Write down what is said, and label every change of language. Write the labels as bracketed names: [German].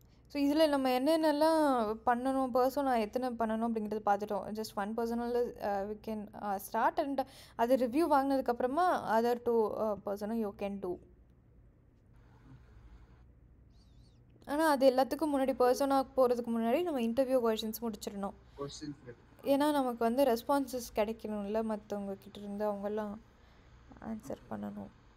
[Tamil] So இதில் நம்ம என்னென்னலாம் பண்ணணும், பர்சனா எத்தனை பண்ணணும் அப்படிங்கிறது பார்த்துட்டோம். Just one பர்சனில் [English] we can start [Tamil] and அது review வாங்கினதுக்கப்புறமா [English] other 2 persona you can do. [Tamil] ஆனால் அது எல்லாத்துக்கும் முன்னாடி பர்சனாக போகிறதுக்கு முன்னாடி நம்ம இன்டர்வியூ கொஷின்ஸ் முடிச்சிடணும். ஏன்னா நமக்கு வந்து ரெஸ்பான்சஸ் கிடைக்கணும்ல, மற்றவங்க கிட்ட இருந்து அவங்கெல்லாம் ஆன்சர் பண்ணணும்.